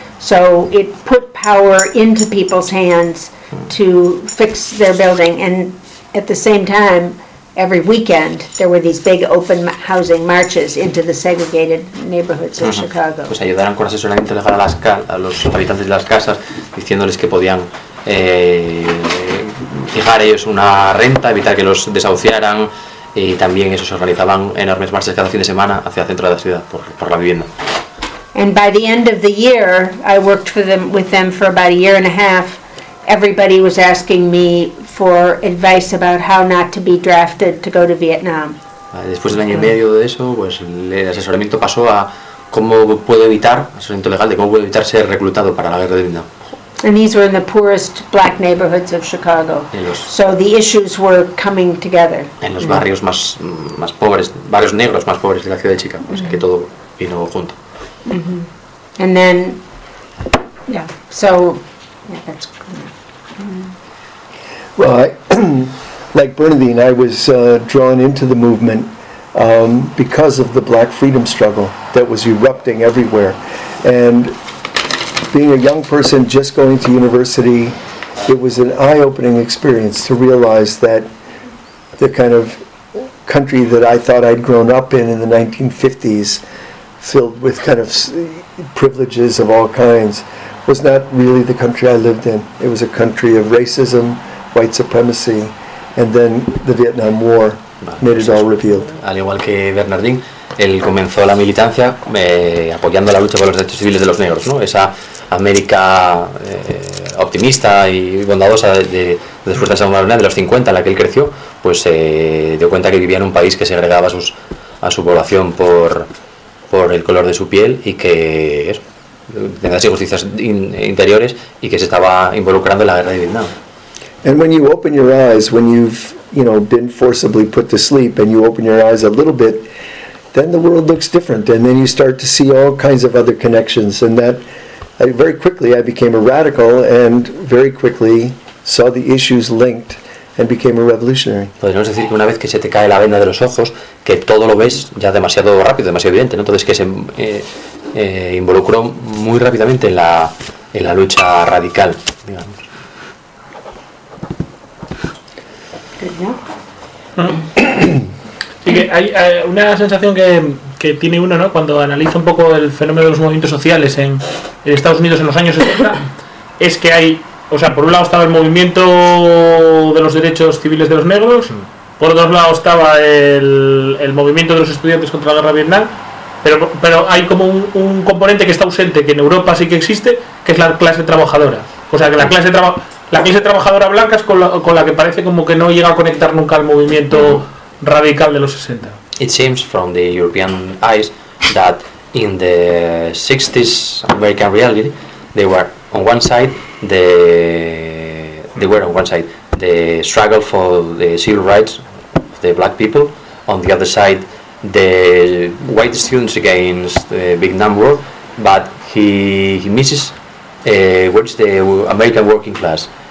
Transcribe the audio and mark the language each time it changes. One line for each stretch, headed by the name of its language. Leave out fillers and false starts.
English: So it put power into people's hands to fix their building, and at the same time, every weekend there were these big open housing marches into the segregated neighborhoods of Chicago.
Spanish: Pues ayudaron con asesoramiento legal a los habitantes de las casas, diciéndoles que podían fijar ellos una renta, evitar que los desahuciaran, y también eso, se organizaban enormes marchas cada fin de semana hacia el centro de la ciudad por la vivienda.
English: And by the end of the year, I worked with them for about a year and a half. Everybody was asking me for advice about how not to be drafted to go to Vietnam.
Spanish: Después del año y medio de eso, pues el asesoramiento pasó a cómo puedo evitar, asesoramiento legal de cómo puedo evitar ser reclutado para la guerra de Vietnam.
English: And these were in the poorest black neighborhoods of Chicago. So the issues were coming together.
Spanish: En los barrios más pobres, barrios negros más pobres de la ciudad de Chicago, mm-hmm. Así que todo vino junto. Mm-hmm.
English: And then, yeah, so. Yeah, that's cool. Well, I, like Bernadine, I was drawn into the movement because of the black freedom struggle that was erupting everywhere. And being a young person just going to university, it was an eye-opening experience to realize that the kind of country that I thought I'd grown up in the 1950s, filled with kind of privileges of all kinds, was not really the country I lived in. It was a country of racism, white supremacy, and then the Vietnam War made it all revealed.
Spanish: Al igual que Bernardín, él comenzó la militancia apoyando la lucha por los derechos civiles de los negros, ¿no? Esa América optimista y bondadosa después de la Segunda Guerra Mundial, de los 50, en la que él creció, pues se dio cuenta que vivía en un país que segregaba a su población por el color de su piel y que tenía injusticias interiores y que se estaba involucrando en la guerra de Vietnam.
English: And when you open your eyes, when you've, you know, been forcibly put to sleep and you open your eyes a little bit, then the world looks different and then you start to see all kinds of other connections. And that, very quickly I became a radical and very quickly saw the issues linked and became a revolutionary.
Spanish: Podríamos decir que una vez que se te cae la venda de los ojos, que todo lo ves ya demasiado rápido, demasiado evidente, ¿no? Entonces que se involucró muy rápidamente en la lucha radical, digamos. Sí, que hay una sensación que tiene uno, ¿no? Cuando analiza un poco el fenómeno de los movimientos sociales en Estados Unidos en los años 70, es que hay, o sea, por un lado estaba el movimiento de los derechos civiles de los negros, por otro lado estaba el movimiento de los estudiantes contra la guerra de Vietnam, pero hay como un componente que está ausente, que en Europa sí que existe, que es la clase trabajadora. O sea, que la clase trabajadora blanca es con la que parece como que no llega a conectar nunca el movimiento radical de los 60.
English: It seems from the European eyes that in the 60s American reality they were on one side the struggle for the civil rights of the black people, on the other side the white students against the Vietnam War, but he misses what's the American working class.